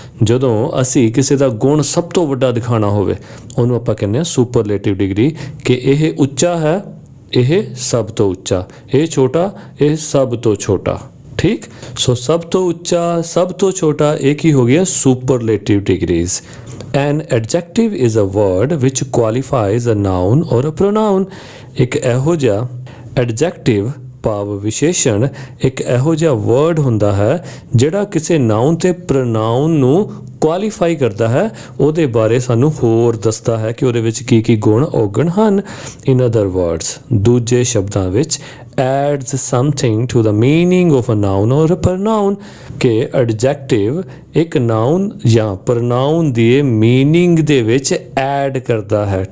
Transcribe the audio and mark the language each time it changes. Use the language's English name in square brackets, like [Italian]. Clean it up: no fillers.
[Punjabi] ਜਦੋਂ ਅਸੀਂ ਕਿਸੇ ਦਾ ਗੁਣ ਸਭ ਤੋਂ ਵੱਡਾ ਦਿਖਾਉਣਾ ਹੋਵੇ ਉਹਨੂੰ ਆਪਾਂ ਕਹਿੰਦੇ ਹਾਂ ਸੁਪਰਲੇਟਿਵ ਡਿਗਰੀ, ਕਿ ਇਹ ਉੱਚਾ ਹੈ, ਇਹ ਸਭ ਤੋਂ ਉੱਚਾ, ਇਹ ਛੋਟਾ, ਇਹ ਸਭ ਤੋਂ ਛੋਟਾ। ਠੀਕ, ਸੋ ਸਭ ਤੋਂ ਉੱਚਾ, ਸਭ ਤੋਂ ਛੋਟਾ, ਇਹ ਕੀ ਹੋ ਗਿਆ ਸੁਪਰਲੇਟਿਵ degrees. [English] An adjective is a word which qualifies a noun or a pronoun। [Punjabi] ਇੱਕ ਇਹੋ ਜਿਹਾ adjective ਭਾਵ ਵਿਸ਼ੇਸ਼ਣ ਇੱਕ ਇਹੋ ਜਿਹਾ ਵਰਡ ਹੁੰਦਾ ਹੈ ਜਿਹੜਾ ਕਿਸੇ ਨਾਉਨ ਤੇ ਪ੍ਰੋਨਾਉਨ ਨੂੰ ਕੁਆਲੀਫਾਈ ਕਰਦਾ ਹੈ, ਉਹਦੇ ਬਾਰੇ ਸਾਨੂੰ ਹੋਰ ਦੱਸਦਾ ਹੈ ਕਿ ਉਹਦੇ ਵਿੱਚ ਕੀ ਕੀ ਗੁਣ ਔਗਣ ਹਨ। [English] in other words, [Punjabi] ਦੂਜੇ ਸ਼ਬਦਾਂ ਵਿੱਚ [English] adds something to the meaning of a noun or a pronoun, [Punjabi] ਕਿ ਐਡਜੈਕਟਿਵ ਇੱਕ ਨਾਉਨ ਜਾਂ ਪ੍ਰੋਨਾਉਨ ਦੀ ਮੀਨਿੰਗ ਦੇ ਵਿੱਚ ਐਡ ਕਰਦਾ ਹੈ।